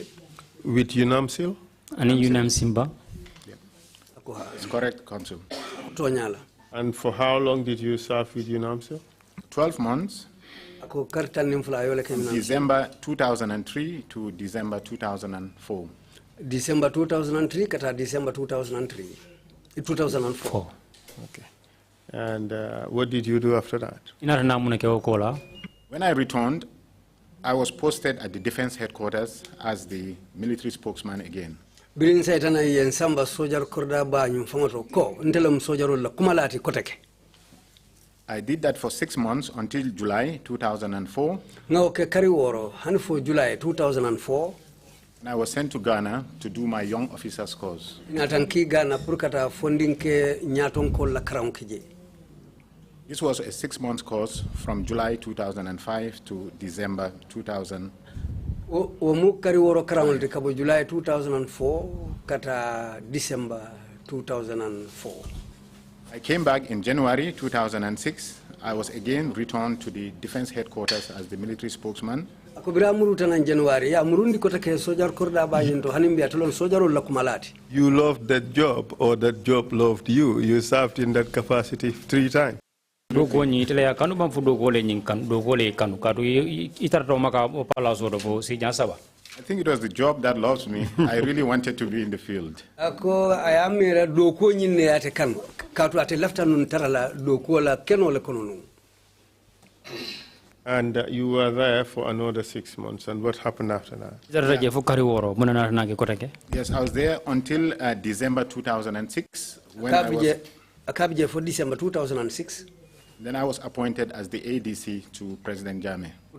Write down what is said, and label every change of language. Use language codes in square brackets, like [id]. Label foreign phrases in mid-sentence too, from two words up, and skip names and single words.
[en] With UNAMSIL? [man] Ani UNAM Simba. [en] It's correct, Consul. [man] Tonyala. [en] And for how long did you serve with UNAMSIL? 12 months. [man] Ako kartan nimfula yole ke UNAMSIL. [en] December 2003 to December 2004. [man] December 2003 kata December 2004. [en] Okay. And what did you do after that? When I returned, I was posted at the defense headquarters as the military spokesman again. [man] Birin saitana yen samba sojar korda ba nyum fangoto ko ntelam sojarol la kumalati koteke. [en] I did that for 6 months until July 2004. [man] Ngaw ke kari woro hanfo July 2004. [en] And I was sent to Ghana to do my young officers course. [man] Ngatanki Ghana purkata funding ke nyaton ko la karaw kije. [en] This was a 6-month course from July 2005 to December 2000. [man] Mu kari woro karawol de kabo July 2004 kata December 2004. [en] I came back in January 2006. I was again returned to the defense headquarters as the military spokesman. [man] Ako bira muruta nan January ya murundi kota ke sojar korda ba yinto hanimbi atolon sojarol la kumalati. [en] You loved that job or that job loved you. You served in that capacity 3 times. [man] Do ko ni tele ya kanu bam fu do ko le nyin kan do ko le kanu ka do itarto maka o pala so do fo si saba. [en] I think it was the job that loves me. I really wanted to be in the field. [man] Ako ayamira do ko nyinne ate kan ka to ate lafta nun tarala do ko la keno le kono nun. [en] And you were there for another 6 months. And what happened after that? Yes, I was there until December 2006. When I was, for December 2006. Then I was appointed as the ADC to President Jammeh.